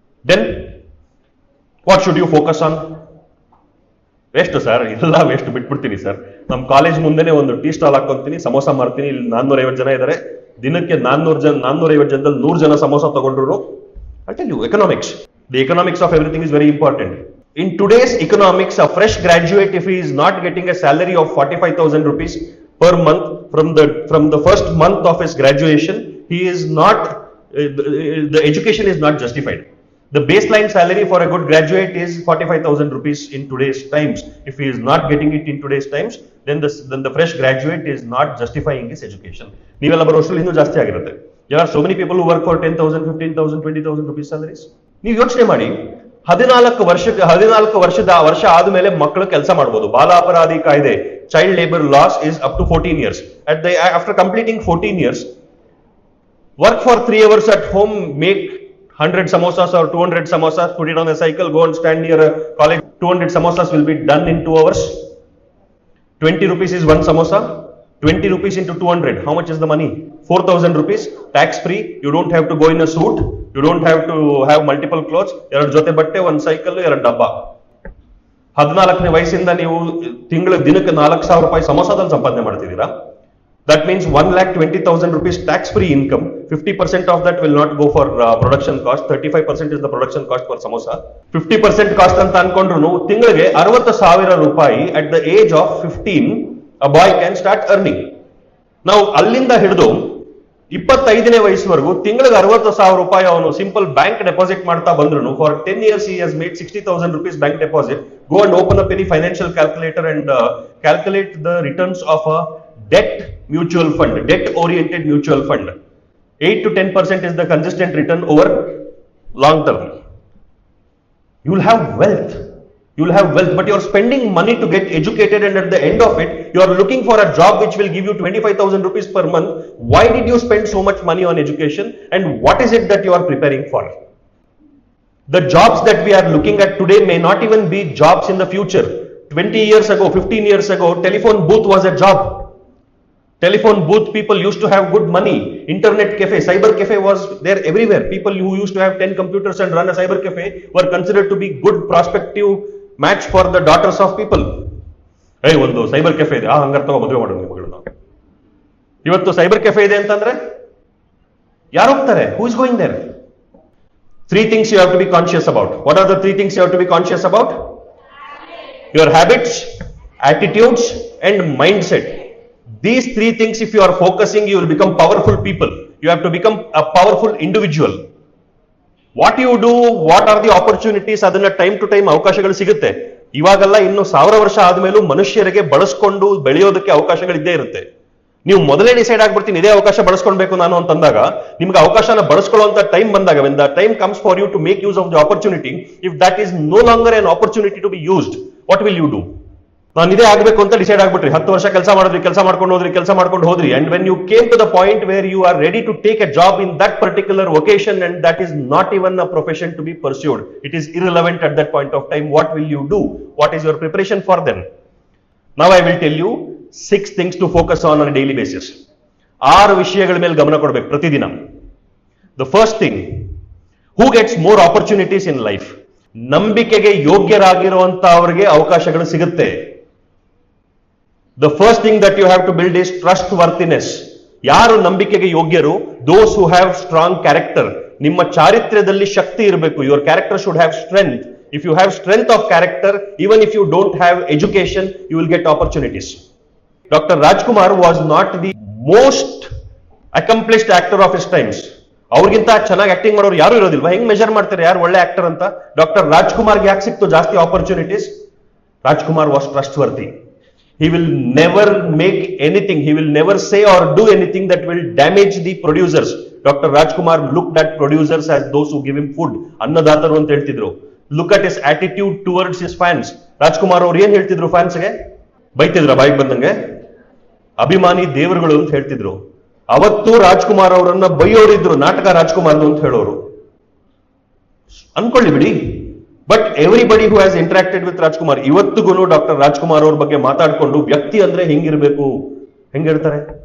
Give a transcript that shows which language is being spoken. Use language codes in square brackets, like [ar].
[en] Then what should you focus on? [kn] Waste sir, ಎಲ್ಲ waste, ಬಿಟ್ಬಿಡ್ತೀನಿ sir. ನಮ್ಮ college ಮುಂದೆನೆ ಒಂದು ಟೀ ಸ್ಟಾಲ್ ಹಾಕೊಂತೀನಿ, ಸಮೋಸ ಮಾರ್ತೀನಿ. ಇಲ್ಲಿ 450 ಜನ ಇದ್ದಾರೆ, ದಿನಕ್ಕೆ 450 ಜನದಲ್ಲಿ 100 ಜನ ಸಮೋಸ ತಗೊಂಡ್ರು. [en] I tell you, economics, the economics of everything is very important. In today's economics, a fresh graduate, if he is not getting a salary of 45,000 rupees per month from the first month of his graduation, he is not, the education is not justified. The baseline salary for a good graduate is 45,000 rupees in today's times. If he is not getting it in today's times, then the fresh graduate is not justifying his education. [kn] ನೀವೆಲ್ಲ ಬರೋ ವರ್ಷದಲ್ಲಿ ಇನ್ನೂ ಜಾಸ್ತಿ ಆಗಿರುತ್ತೆ. [en] There are so many people who work for 10,000, 15,000, 20,000 rupees salaries. [kn] ನೀವು ಯೋಚನೆ ಮಾಡಿ, 14 ವರ್ಷ ಆದ್ಮೇಲೆ ಮಕ್ಕಳು ಕೆಲಸ ಮಾಡಬಹುದು. [en] ಬಾಲ ಅಪರಾಧಿ ಕಾಯ್ದೆ, child labour laws is up to 14 years. After completing 14 years, work for 3 hours at home, make 100 samosas or 200 samosas, put it on a cycle, go and stand near a college. 200 samosas will be done in 2 hours. 20 rupees is one samosa. 20 rupees into 200, how much is the money? 4,000 rupees, tax free. You don't have to go in a suit, you don't have to have multiple clothes. [kn] 2 ಜೊತೆ ಬಟ್ಟೆ, 1 cycle, 2 ಡಬ್ಬ. 14ನೇ ವಯಸ್ಸಿಂದ ನೀವು ದಿನಕ್ಕೆ 4,000 ರೂಪಾಯಿ ಸಮೋಸದಲ್ಲಿ ಸಂಪಾದನೆ ಮಾಡ್ತಿದ್ದೀರಾ. [en] That means 1,20,000 rupees tax free income. 50% of that will not go for production cost. 35% is the production cost for samosa. 50% cost [kn] ಅಂತ ಅನ್ಕೊಂಡ್ರು ತಿಂಗಳಿಗೆ 60,000 ರೂಪಾಯಿ [en] at the age of 15 a boy can start earning. [kn] ನಾವು ಅಲ್ಲಿಂದ ಹಿಡಿದು 25ನೇ ವಯಸ್ಸುವರೆಗೂ ತಿಂಗಳಿಗೆ 60,000 ರೂಪಾಯಿ ಅವನು ಸಿಂಪಲ್ ಬ್ಯಾಂಕ್ ಡೆಪಾಸಿಟ್ ಮಾಡ್ತಾ ಬಂದ್ರು [en] For 10 years he has made 60,000 rupees bank deposit. Go and open up any financial calculator and calculate the returns of a debt mutual fund, debt oriented mutual fund. 8 to 10% is the consistent return over long term. You will have wealth. You will have wealth, but you are spending money to get educated, and at the end of it, you are looking for a job which will give you 25,000 rupees per month. Why did you spend so much money on education, and what is it that you are preparing for? The jobs that we are looking at today may not even be jobs in the future. 20 years ago, 15 years ago, telephone booth was a job. Telephone booth people used to have good money. Internet cafe, cyber cafe was there everywhere. People who used to have 10 computers and run a cyber cafe were considered to be good prospective match for the daughters of people. [kn] Hey, ಒಂದು cyber cafe ಇದೆ, ಹಂಗಾರೆ ತಗೋ ಮದುವೆ ಮಾಡೋದು ನಿಮ್ಮ ಮಗಳನ್ನ. ಇವತ್ತು cyber cafe ಇದೆ ಅಂತಂದ್ರೆ ಯಾರು ಹೋಗ್ತಾರೆ? [en] Who is going there? 3 things you have to be conscious about. What are the 3 things you have to be conscious about? Your habits, attitudes, and mindset. These 3 things, if you are focusing, you will become powerful people. You have to become a powerful individual. What you do, what are the opportunities, [kn] ಅದನ್ನ time to time ಅವಕಾಶಗಳು ಸಿಗುತ್ತೆ. ಇವಾಗೆಲ್ಲ ಇನ್ನು 1000 ವರ್ಷ ಆದ್ಮೇಲೂ ಮನುಷ್ಯರಿಗೆ ಬಳಸ್ಕೊಂಡು ಬೆಳೆಯೋದಕ್ಕೆ ಅವಕಾಶಗಳಿದ್ದೇ ಇರುತ್ತೆ. ನೀವು ಮೊದಲೇ ಡಿಸೈಡ್ ಆಗ್ಬಿಡ್ತೀನಿ ಇದೇ ಅವಕಾಶ ಬಳಸ್ಕೊಳ್ಬೇಕು ನಾನು ಅಂತಂದಾಗ ನಿಮ್ಗೆ ಅವಕಾಶನ ಬಳಸ್ಕೊಳ್ಳುವಂತ ಟೈಮ್ ಬಂದಾಗ, [en] when the time comes for you to make use of the opportunity, if that is no longer an opportunity to be used, what will you do? [kn] ನಾನು ಇದೇ ಆಗ್ಬೇಕು ಅಂತ ಡಿಸೈಡ್ ಆಗ್ಬಿಟ್ರಿ, 10 ವರ್ಷ ಕೆಲಸ ಮಾಡಿದ್ರಿ, ಕೆಲಸ ಮಾಡ್ಕೊಂಡು ಹೋದ್ರಿ, [en] and when you came to the point where you are ready to take a job in that particular vocation and that is not even a profession to be pursued, it is irrelevant at that point of time. What will you do? What is your preparation for them? Now I will tell you 6 things to focus on a daily basis. [kn] 6 ವಿಷಯಗಳ ಮೇಲೆ ಗಮನ ಕೊಡಬೇಕು ಪ್ರತಿದಿನ. [en] The first thing, who gets more opportunities in life? [kn] ನಂಬಿಕೆಗೆ ಯೋಗ್ಯರಾಗಿರುವಂತ ಅವರಿಗೆ ಅವಕಾಶಗಳು ಸಿಗುತ್ತೆ. [en] The first thing that you have to build is trustworthiness. [kn] ಯಾರು ನಂಬಿಕೆಗೆ ಯೋಗ್ಯರು? [en] Those who have strong character. [kn] ನಿಮ್ಮ ಚಾರಿತ್ರ್ಯದಲ್ಲಿ ಶಕ್ತಿ ಇರಬೇಕು. [en] Your character should have strength. If you have strength of character, even if you don't have education, you will get opportunities. Dr. Rajkumar was not the most accomplished actor of his times. [kn] ಅವ್ರಿಗಿಂತ ಚೆನ್ನಾಗಿ acting ಮಾಡೋರು ಯಾರು ಇರೋದಿಲ್ವಾ? ಹೆಂಗ್ measure ಮಾಡ್ತಾರೆ ಯಾರು ಒಳ್ಳೆ actor ಅಂತ? Doctor ರಾಜ್ಕುಮಾರ್ಗೆ ಯಾಕೆ ಸಿಕ್ತು ಜಾಸ್ತಿ opportunities? [en] Rajkumar was trustworthy. He will never make anything, he will never say or do anything that will damage the producers. Dr. Rajkumar looked at producers as those who give him food. [kn] ಅನ್ನದಾತರು ಅಂತ ಹೇಳ್ತಿದ್ರು. [en] Look at his attitude towards his fans. [kn] Rajkumar ಅವ್ರು ಏನ್ ಹೇಳ್ತಿದ್ರು ಫ್ಯಾನ್ಸ್ಗೆ? ಬೈತಿದ್ರ ಬಾಯಿಗೆ ಬಂದಂಗೆ? ಅಭಿಮಾನಿ ದೇವರುಗಳು ಅಂತ ಹೇಳ್ತಿದ್ರು. ಅವತ್ತು ರಾಜ್ಕುಮಾರ್ ಅವರನ್ನ ಬೈಯೋರಿದ್ರು, ನಾಟಕ ರಾಜ್ಕುಮಾರ್ ಅಂತ ಹೇಳೋರು. ಅನ್ಕೊಳ್ಳಿ ಬಿಡಿ. [en] but everybody who has interacted with [kn] Rajkumar ಇವತ್ತಿಗೂ ಡಾಕ್ಟರ್ ರಾಜ್ಕುಮಾರ್ ಅವ್ರ ಬಗ್ಗೆ ಮಾತಾಡ್ಕೊಂಡು ವ್ಯಕ್ತಿ ಅಂದ್ರೆ ಹೆಂಗಿರ್ಬೇಕು, ಹೆಂಗ್ ಹೇಳ್ತಾರೆ?